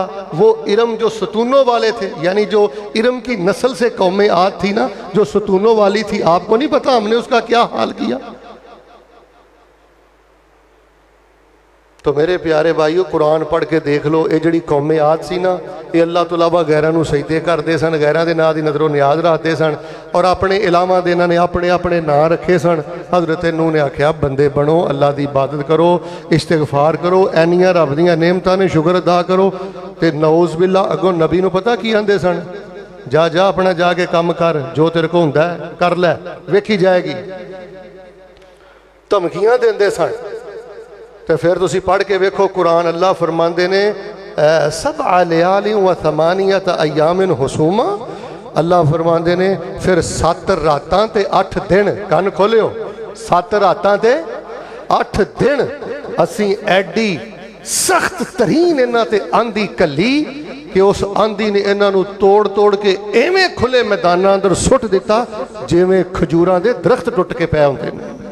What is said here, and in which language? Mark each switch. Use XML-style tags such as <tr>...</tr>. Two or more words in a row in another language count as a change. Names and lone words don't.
<ur>وہ ارم جو ستونوں والے تھے، یعنی جو ارم کی نسل سے قوم عاد تھی نا، جو ستونوں والی تھی، آپکو نہیں پتا ہمنے اسکا کیا حال کیا?</ur> <pa>تو میرے پیارے بھائیوں، قرآن پڑھ کے دیکھ لو، یہ جی قوم عاد سی نا، یہ اللہ تو علاوہ غیراں نوں سجدے کرتے سن، غیراں دے ناں دی نظروں نیاز رکھتے سن اور اپنے علاوہ دے انہاں نے اپنے اپنے ناں رکھے سن. حضرت نوح نے آکھیا بندے بنو، اللہ کی عبادت کرو، استغفار کرو، اینیاں رب دیاں نعمتاں نے شکر ادا کرو. تو نعوذ باللہ اگوں نبی نوں پتا کی آندے سن؟ جا جا اپنا جاکے کام کر، جو تیرے کو ہندا ہے کر لے، ویکھی جائے گی. دھمکیاں دیندے سن. تو فیر تسی پڑھ کے ویکھو قرآن، اللہ فرماندے نے</pa> <ar>سبع ليال و ثمانية أيام حسوما,</ar> <pa>اللہ فرماندے نے فیر 7 راتاں تے 8 دن، کن کھولیو، 7 راتاں تے 8 دن اسی ایڈی سخت ترین انہاں تے آندھی کلی کہ اس آندھی نے انہاں نوں توڑ توڑ کے ایویں کھلے میداناں اندر سٹ دتا جیویں کھجوراں دے درخت ٹٹ کے پے ہندے نے.</pa>